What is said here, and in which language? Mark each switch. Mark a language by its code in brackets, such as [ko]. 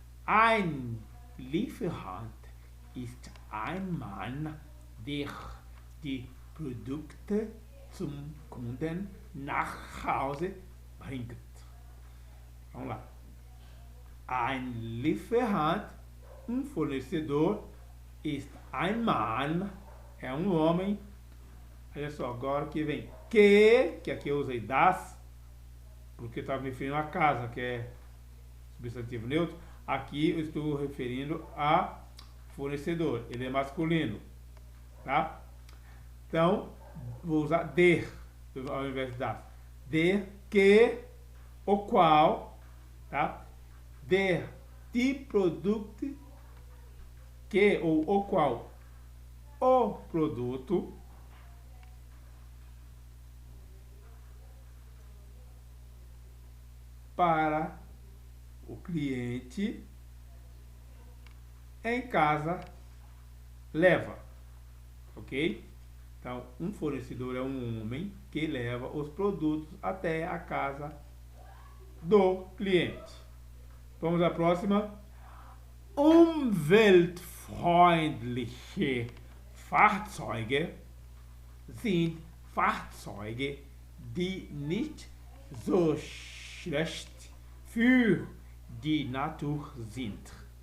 [de] Ein Lieferant ist ein Mann, der die Produkte zum Kunden nach Hause bringt. [pt] Vamos lá. [de] Ein Lieferant, [pt] um fornecedor, [de] ist ein Mann, [pt] é um homem. Olha só, agora que vem que aqui eu usei das, porque estava me referindo a casa, que é substantivo neutro. Aqui eu estou referindo a fornecedor, ele é masculino, tá? Então, vou usar der ao invés de das. Der que, o qual, tá? [de] Der die Produkte, [pt] que ou o qual o produto para o cliente em casa leva, ok? Então, um fornecedor é um homem que leva os produtos até a casa do cliente. Vamos à próxima. [de] Umweltfreundliche Fahrzeuge sind Fahrzeuge, die nicht so schlecht für die Natur sind.